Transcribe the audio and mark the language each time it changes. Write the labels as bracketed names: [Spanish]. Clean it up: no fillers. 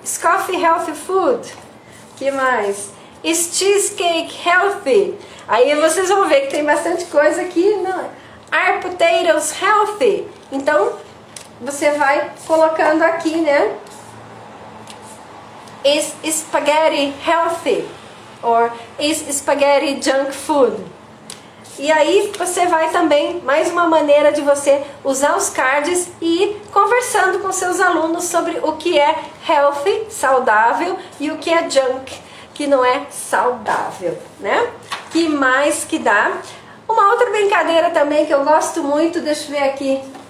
[English] Is coffee healthy food? [Portuguese] Que mais? [English] Is cheesecake healthy? [Portuguese] Aí vocês vão ver que tem bastante coisa aqui. Não. [English] Are potatoes healthy? [Portuguese] Então, você vai colocando aqui, né? [English] Is spaghetti healthy? Or is spaghetti junk food? [Portuguese] E aí você vai também, mais uma maneira de você usar os cards e ir conversando com seus alunos sobre o que é healthy, saudável, e o que é junk, que não é saudável, né? Que mais que dá? Uma outra brincadeira também que eu gosto muito, deixa eu ver aqui.